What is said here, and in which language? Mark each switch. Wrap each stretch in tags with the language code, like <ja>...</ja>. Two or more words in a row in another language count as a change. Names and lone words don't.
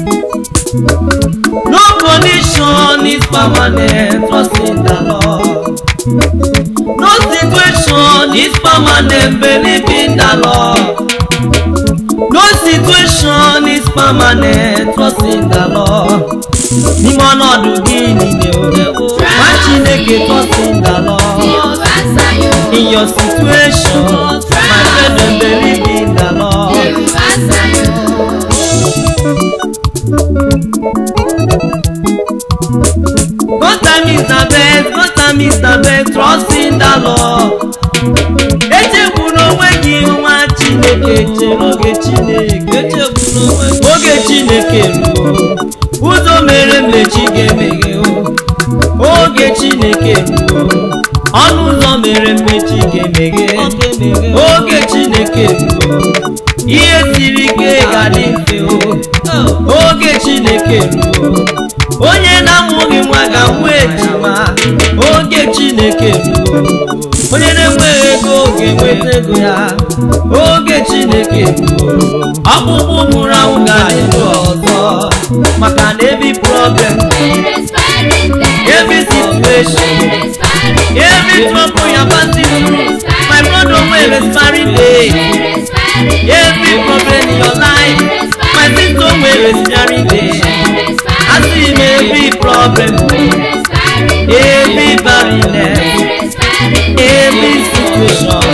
<en>No condition is permanent, trust in the Lord. No situation is permanent, believe in the Lord. No situation is permanent, trust in the Lord.</en> <ig>N'ime ọnọdụ gị niile o, ma Chineke</ig> <en>trust in the Lord. In your situation, my brethren, believe in the Lord. God time is the best, God time is the best, trust in the Lord.</en> <ig>Echegbuna onwe gị nwa Chineke. chere oge Chineke, echegbula onwe gị. Oge Chineke ruo, ụzọ mere mmechi ga-emeghe. Oge Chineke ruo, ọnụ ụzọ mere mmechi ga-emeghe. Oge Chineke ruo, ihe siri ike ga-adị mfe. Oge Chineke ruo, onye na-amụghị nwa ga-amụ ejima. Oge Chineke ruo, onye na-enweghị ego ga-enweta ego ya. Oge Chineke ruo, ọkpụkpụ nwụrụ anwụ ga-adị ndụ ọzọ. Maka na</ig> <en>every problem, every situation, every trouble you're passing through, my brother, will expiring day. Every problem in your life, my sister, will expiring day. I see every problem, every barrenness, every situation.</en>